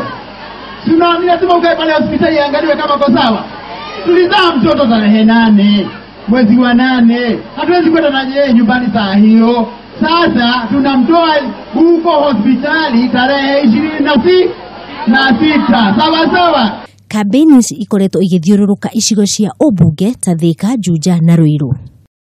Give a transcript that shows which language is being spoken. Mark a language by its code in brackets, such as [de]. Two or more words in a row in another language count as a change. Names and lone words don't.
[sw] Sina lazima ukae pale hospitali angaliwe kama kwa sawa. Tulizaa mtoto tarehe 8 mwezi wa 8. Hatuwezi kwenda na yeye nyumbani saa hiyo. Sasa tunamtoa huko hospitali tarehe 26. Sawa sawa. [ki] Kambeni ikoretwo igithiururuka icigo cia ubunge ta Thika, Juja na Ruiru.